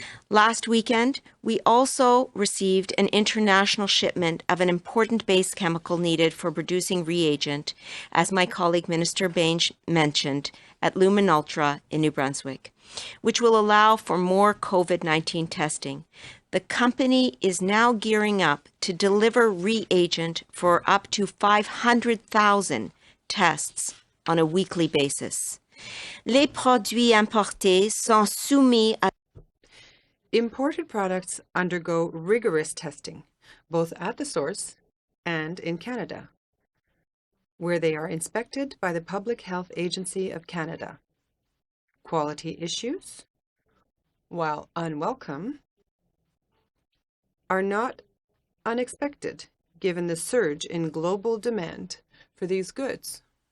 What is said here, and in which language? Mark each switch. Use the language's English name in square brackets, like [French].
[English] Last weekend, we also received an international shipment of an important base chemical needed for producing reagent, as my colleague Minister Baines mentioned, at Lumen Ultra in New Brunswick, which will allow for more COVID-19 testing. The company is now gearing up to deliver reagent for up to 500,000 tests on a weekly basis. [French] Les produits importés sont soumis à [English] Imported products undergo rigorous testing, both at the source and in Canada, where they are inspected by the Public Health Agency of Canada. Quality issues, while unwelcome, are not unexpected given the surge in global demand for these goods.